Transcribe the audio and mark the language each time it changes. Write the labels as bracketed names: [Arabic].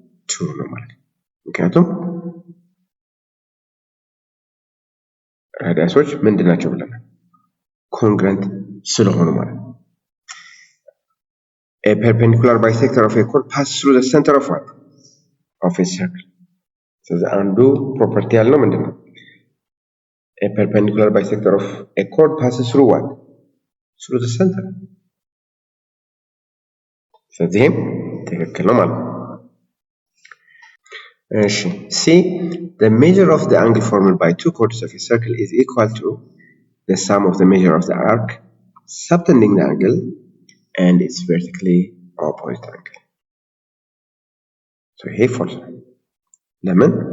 [Amharic] ትሩ ነው ማለት ነው። ምክንያቱም ራዲያሶች ምንድናቸው ብለናል? ኮንግረንት ስለሆኑ ማለት ነው። [English] A perpendicular bisector of a chord passes through the center of what? Of a circle. [Amharic] ስለዚህ አንዱ ፕሮፐርቲ ያልነው ምንድነው? [English] A perpendicular bisector of a chord passes through what? Through the center. [Amharic] ስለዚህም ትክክል ነው ማለት ነው። እሺ [English] C the measure of the angle formed by two chords of a circle is equal to the sum of the measure of the arc subtending the angle and its vertically opposite angle. [Amharic] So ይሄ false ነው። ለምን?